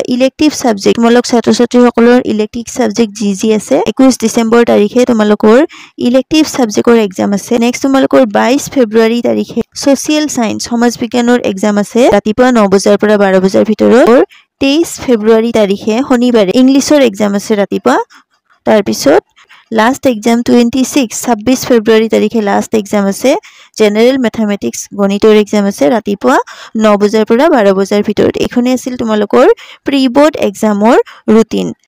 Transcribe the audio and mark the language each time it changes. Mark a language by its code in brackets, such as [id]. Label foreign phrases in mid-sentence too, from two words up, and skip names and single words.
[en] elective subject [as] তোমালোক ছাত্ৰ ছাত্ৰীসকলৰ [en] elective subject [as] জি আছে 21 ডিসেম্বৰ তাৰিখে তোমালোকৰ [en] elective subjectৰ exam [as] আছে নেক্সট তোমালোকৰ 22 ফেব্ৰুৱাৰী তাৰিখে [en] social science [as] সমাজ বিজ্ঞানৰ এক্সাম আছে ৰাতিপুৱা 9 বজাৰ পৰা 12 বজাৰ ভিতৰত 23 ফেব্ৰুৱাৰী তাৰিখে শনিবাৰে ইংলিছৰ এক্সাম আছে ৰাতিপুৱা তাৰ পিছত [en] last exam [as] 26 ফেব্ৰুৱাৰী তাৰিখে [en] last exam [as] আছে [en] general mathematics [as] গণিতৰ এক্সাম আছে ৰাতিপুৱা 9 বজাৰ পৰা 12 বজাৰ ভিতৰত এখনে আছিল তোমালোকৰ [en] pre board examৰ [as] ৰুটিন